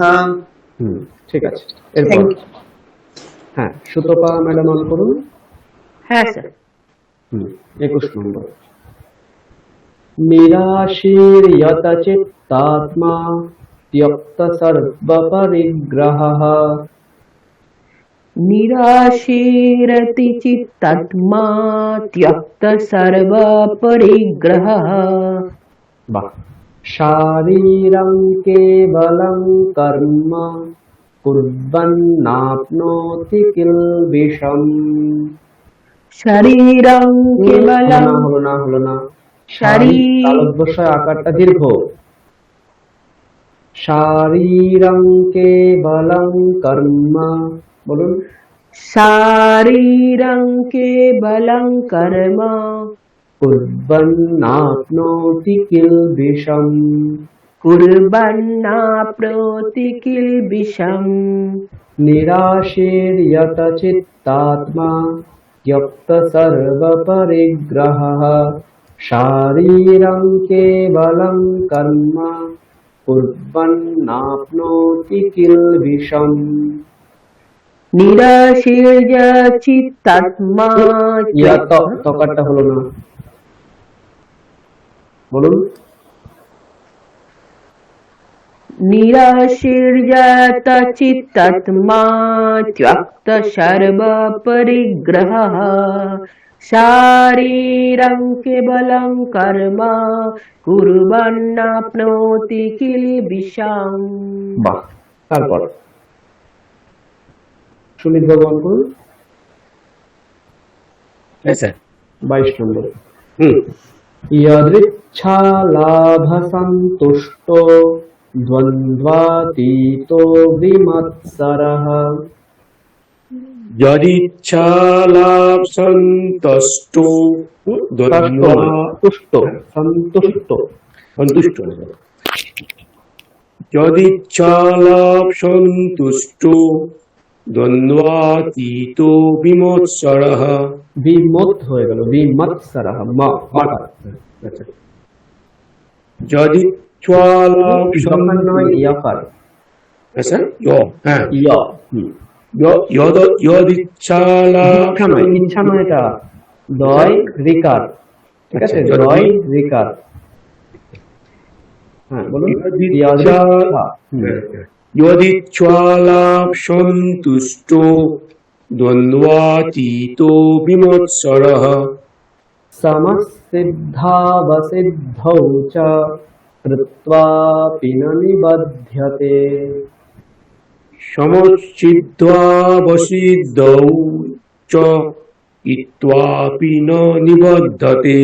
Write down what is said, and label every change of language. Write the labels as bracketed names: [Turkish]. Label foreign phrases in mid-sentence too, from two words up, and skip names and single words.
[Bangla] ঠিক আছে। এরপর হ্যাঁ, সুতপা ম্যাডাম অন করুন। হ্যাঁ স্যার। 21 নম্বর। [Sanskrit] নিরাশীর যত চিত্তাত্মা ত্যক্ত সর্ব পরিগ্রহঃ। निराशीरति चित्तात्मा त्यक्त सर्व परिग्रहः। [Bangla] বাহ। [Sanskrit] শারীরং কেবলং কর্ম কুর্বন্নাপ্নোতি কিলবিষম। शरीरं केवलं [Bangla] হলো না [Sanskrit] শারী- [Bangla] তালব্যস্বয় আকারটা দীর্ঘ। [Sanskrit] শারীরং কেবলং কর্ম, [Bangla] বলুন। [Sanskrit] शारीरं केवलं कर्म কুর্বন্নাপ্নোতি কিলবিষম। कुर्वन्नाप्नोति किल्बिषम्। निराशीर यत चित्तात्मा त्यक्त सर्व परिग्रहः। शारीरं केवलं कर्म कुर्वन्नाप्नोति किल्बिषम्। निराशीर्य चित्तात्मा [Bangla] यत তকারটা হলো না, বলুন। [Sanskrit] निराशीर्यत चित्तात्मा त्यक्त सर्व परिग्रहः। शारीरं केवलं कर्म कुर्वन्नाप्नोति किल्बिषम्। [Bangla] বাহ। তারপর সুমিত ভগবান করুন। হ্যাঁ স্যার। 22 নম্বর। হুম। [Sanskrit] यदृच्छा लाभ संतुष्टो द्वन्द्वातीतो विमत्सरः। যদিচ্ছালাভ সন্তুষ্ট সন্তুষ্ট যদিচ্ছালাভ সন্তুষ্ট দ্বন্দ্বাতীত বিমৎসরः। [Bangla] বিমত হয়ে গেল, বিমৎসরः মা মাকার। আচ্ছা। যদিচ্ছালাভ যখন নয় ইয়াকার। আচ্ছা হ্যাঁ ইয়া [Sanskrit] যদিচ্ছালাভ [Bangla] ইচ্ছা নয় এটা দয় রিকার, ঠিক আছে? আচ্ছা, দয় রিকার। হ্যাঁ বলুন। [Sanskrit] যদিচ্ছালাভ সন্তুষ্ট দ্বন্দ্বাতীত বিমৎসরः। समसिद्धावसिद्धौ च कृत्वापि न निबध्यते। সমচ্ছিদ্ধাবসিদ্ধৌ চ ইত্বাপি ন নিবধ্যতে।